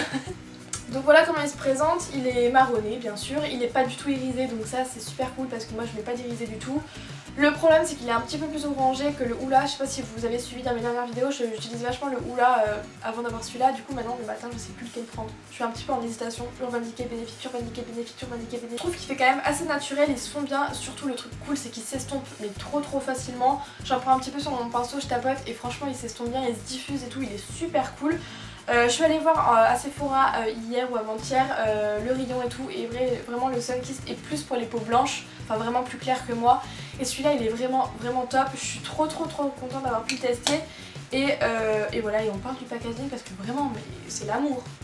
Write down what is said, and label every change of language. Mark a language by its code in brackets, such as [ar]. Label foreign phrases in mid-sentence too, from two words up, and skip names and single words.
[fr] Donc voilà comment il se présente, il est marronné bien sûr, il n'est pas du tout irisé donc ça c'est super cool parce que moi je mets pas d'irisé du tout. Le problème c'est qu'il est un petit peu plus orangé que le Hoola, je sais pas si vous avez suivi dans mes dernières vidéos, j'utilise vachement le Hoola avant d'avoir celui-là, du coup maintenant le matin je sais plus lequel prendre. Je suis un petit peu en hésitation, Urban Decay Benefit, Urban Decay Benefit, Urban Decay Benefit. Je trouve qu'il fait quand même assez naturel, ils se font bien, surtout le truc cool c'est qu'il s'estompe mais trop facilement. J'en prends un petit peu sur mon pinceau, je tapote et franchement il s'estompe bien, il se diffuse et tout, il est super cool. Je suis allée voir à Sephora hier ou avant-hier le rayon et tout et vraiment le Sun Kissed est plus pour les peaux blanches, enfin vraiment plus clair que moi et celui-là il est vraiment top, je suis trop contente d'avoir pu le tester et voilà, et on parle du packaging parce que vraiment mais c'est l'amour.